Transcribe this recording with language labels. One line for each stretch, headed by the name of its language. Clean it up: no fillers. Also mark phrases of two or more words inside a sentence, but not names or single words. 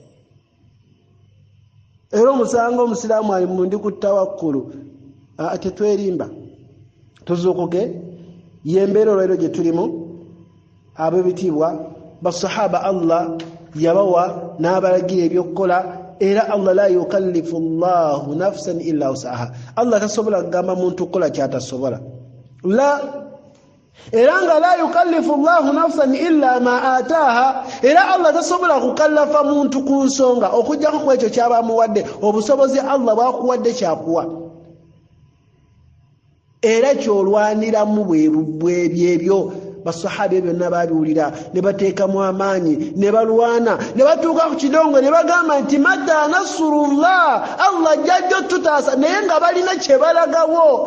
Ganda: Era omusanga omusiraamu ali mu ndi ku tawakkulu, tetwerimba tuzuukuke. Yembeera olwaleero gye tulimu, ab'ebitiibwa basahaba Allah yabawa n'abalagira ebyokukola, era Allah
Arabic: لا يكلف الله نفسا إلا وسعها.
Ganda: Allah tasobola kugamba muntu kukola kyatasobola. Era nga
Arabic: لا يكلف الله نفسا إلا ما آتاها,
Ganda: era Allah tasobola kukallafa muntu ku nsonga okujjako ku ekyo kyaba muwadde. Obusobozi Allah bwakuwadde kyakuwa, era kyolwaniramu bwebyo. Basahaba byonna babiwulira ne bateekamu amaanyi ne balwana ne batuuka ku kidongo ne bagamba nti
Arabic: متى نصر الله,
Ganda: Allah jjajjo tutaasa, naye nga balina kye balagawo.